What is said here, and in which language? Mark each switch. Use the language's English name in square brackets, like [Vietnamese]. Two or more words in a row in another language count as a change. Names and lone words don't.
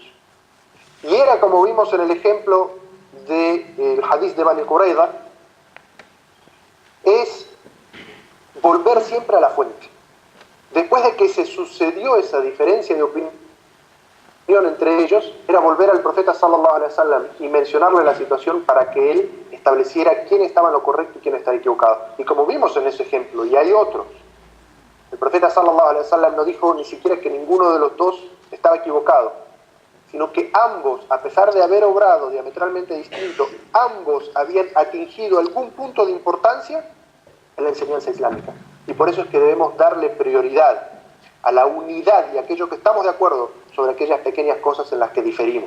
[Spanish] Y era, como vimos en el ejemplo del hadith de Bani Qurayza, es volver siempre a la fuente. Después después de que se sucedió esa diferencia de opinión entre ellos, era volver al profeta [Arabic] صلى الله عليه وسلم [Spanish] y mencionarle la situación para que él estableciera quién estaba en lo correcto y quién estaba equivocado. Y como vimos en ese ejemplo, y hay otros, el profeta [Arabic] صلى الله عليه وسلم [Spanish] no dijo ni siquiera que ninguno de los dos estaba equivocado, sino que ambos, a pesar de haber obrado diametralmente distinto, ambos habían atingido algún punto de importancia en la enseñanza islámica. Y por eso es que debemos darle prioridad a la unidad y a aquello que estamos de acuerdo sobre aquellas pequeñas cosas en las que diferimos.